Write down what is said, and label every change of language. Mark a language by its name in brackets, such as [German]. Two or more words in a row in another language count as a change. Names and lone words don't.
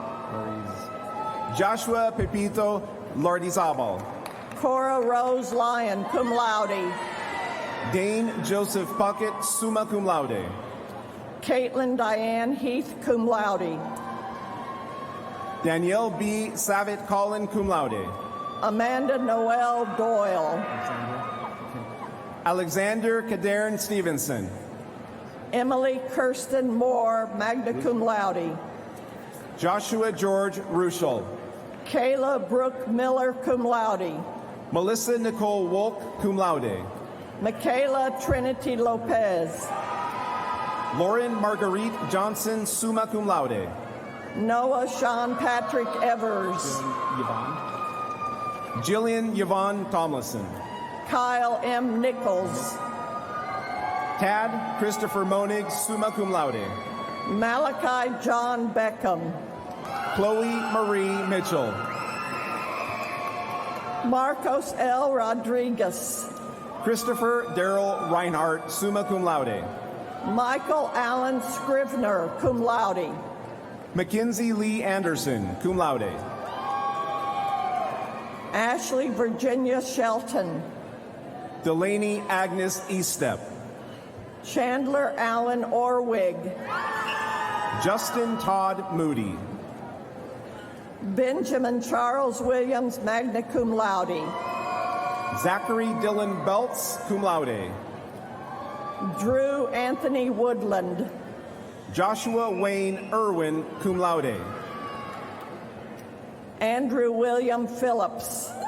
[English] Joshua Pepito Lardizabal. Cora Rose Lyon, [Latin] cum laude. [English] Dane Joseph Puckett, [Latin] summa cum laude. [English] Caitlin Diane Heath, [Latin] cum laude. [English] Danielle B. Savitt Collin, [Latin] cum laude. [English] Amanda Noel Doyle. Alexander Kadern Stevenson. Emily Kirsten Moore, [Latin] magna cum laude. [English] Joshua George Ruschel. Kayla Brooke Miller, [Latin] cum laude. [English] Melissa Nicole Wolk, [Latin] cum laude. [English] Michaela Trinity Lopez. Lauren Marguerite Johnson, [Latin] summa cum laude. [English] Noah Sean Patrick Evers. Jillian Yvonne Tomlinson. Kyle M. Nichols. Tad Christopher Monig, [Latin] summa cum laude. [English] Malachi John Beckham. Chloe Marie Mitchell. Marcos L. Rodriguez. Christopher Darrell Reinhardt, [Latin] summa cum laude. [English] Michael Allen Scrivener, [Latin] cum laude. [English] Mackenzie Lee Anderson, [Latin] cum laude. [English] Ashley Virginia Shelton. Delaney Agnes Eastep. Chandler Allen Orwig. Justin Todd Moody. Benjamin Charles Williams, [Latin] magna cum laude. [English] Zachary Dylan Belts, [Latin] cum laude. [English] Drew Anthony Woodland. Joshua Wayne Irwin, [Latin] cum laude. [English] Andrew William Phillips.